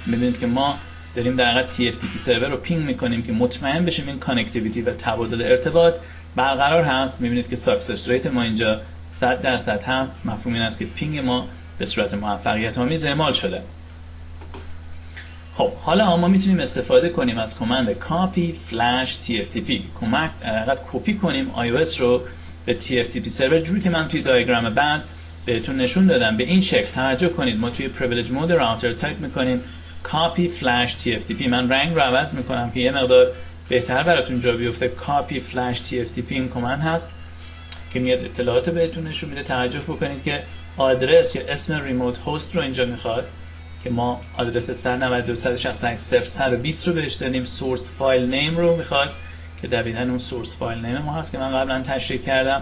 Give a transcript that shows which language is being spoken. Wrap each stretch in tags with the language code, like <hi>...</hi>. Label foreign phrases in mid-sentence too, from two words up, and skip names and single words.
<fa>میبینید که ما داریم در حقیقت TFTP سرور رو پینگ میکنیم که مطمئن بشیم این کانکتیویتی و تبادل ارتباط برقرار هست. میبینید که</fa> <en>success rate</en> <fa>ما اینجا 100% هست. مفهوم این است که پینگ ما به صورت موفقیت آمیز اعمال شده. خب حالا ما میتونیم استفاده کنیم از کامند</fa> <en>copy flash TFTP،</en> <fa>کمک کپی کنیم iOS رو به TFTP سرور، جوری که من توی دیاگرام بعد بهتون نشون دادم. به این شکل توجه کنید، ما توی privilege مود راوتر تایپ میکنیم</fa> <en>copy flash TFTP.</en> <fa>من رنگ رو عوض میکنم که یه مقدار بهتر براتون جا بیفته.</fa> <en>copy flash TFTP</en> <fa>این کامند هست که میاد اطلاعات بهتون نشون میده. توجه بکنید که آدرس یا اسم</fa> <en>remote host</en> <fa>رو اینجا میخواد که ما آدرس 192.168.0.120 رو بهش دادیم.</fa> <en>source file name</en> <fa>رو میخواد که دقیقاً اون</fa> <en>source file name</en> <fa>ما هست که من قبلا تشریح کردم.</fa>